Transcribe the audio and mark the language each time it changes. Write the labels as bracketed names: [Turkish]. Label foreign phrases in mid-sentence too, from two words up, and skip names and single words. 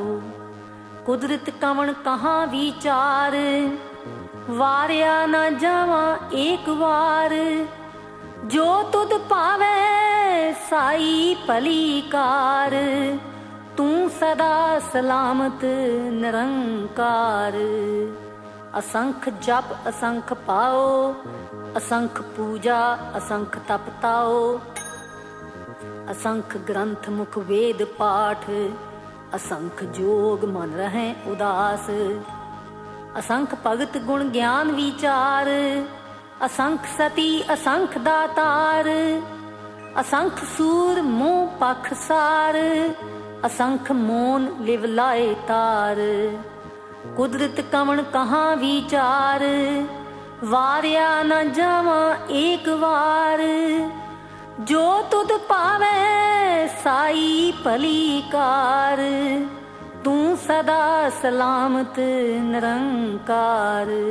[Punjabi] ਕੁਦਰਤਿ ਕਵਨ ਕਹਾਂ ਵਿਚਾਰ ਵਾਰਿਆ ਨ ਜਾਵਾ ਏਕ ਬਾਰ। ਜੋ ਤੁਧ ਭਾਵੈ ਸਾਈ ਭਲੀ ਕਾਰ ਤੂ ਸਦਾ ਸਲਾਮਤ ਨਿਰੰਕਾਰ। ਅਸੰਖ ਜਪ ਅਸੰਖ ਪਾਓ, ਅਸੰਖ ਪੂਜਾ ਅਸੰਖ ਤਪ ਤਾਓ। ਅਸੰਖ ਗ੍ਰੰਥ ਮੁਖ ਵੇਦ ਪਾਠ, ਅਸੰਖ ਜੋਗ ਮਨ ਰਹੇ ਉਦਾਸ। ਅਸੰਖ ਭਗਤ ਗੁਣ ਗਿਆਨ ਵਿਚਾਰ, ਅਸੰਖ ਸਤੀ ਅਸੰਖ ਦਾਤਾਰ। ਅਸੰਖ ਸੂਰ ਮੋਹ ਪਖ ਸਾਰ, ਅਸੰਖ ਮੋਨ ਲਿਵ ਲਾਏ ਤਾਰ। ਕੁਦਰਤਿ ਕਵਣ ਕਹਾਂ ਵਿਚਾਰ, ਵਾਰਿਆ ਨ ਜਾਵਾ ਏਕ ਵਾਰ। ਜੋ ਤੁਧ ਭਾਵੈ ਸਾਈ ਭਲੀ ਕਾਰ, ਤੂ ਸਦਾ ਸਲਾਮਤ ਨਿਰੰਕਾਰ।